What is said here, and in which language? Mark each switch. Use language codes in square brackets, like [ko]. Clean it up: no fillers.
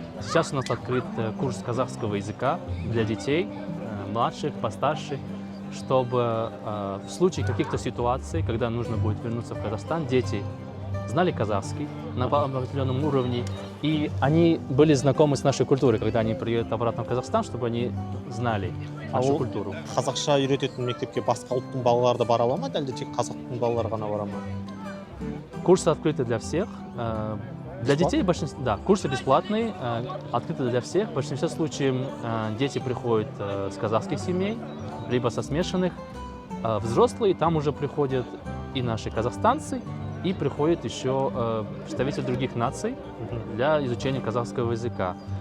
[ru] Сейчас у нас открыт курс казахского языка для детей, младших, постарше, чтобы в случае каких-то ситуаций, когда нужно будет вернуться в Казахстан, дети знали казахский на определенном уровне, и они были знакомы с нашей культурой, когда они приедут обратно в Казахстан, чтобы они знали нашу культуру. [kk] Қазақша үйрететін мектепке басқа ұлттың балалары да бара ала ма, әлде тек қазақтың балалары ғана бара ма? [ru] Курсы открыты для всех. Для детей да, курсы бесплатные, открыты для всех. В большинстве случаев дети приходят с казахских семей, либо со смешанных. Взрослые там уже приходят и наши казахстанцы, и приходят еще представители других наций для изучения казахского языка.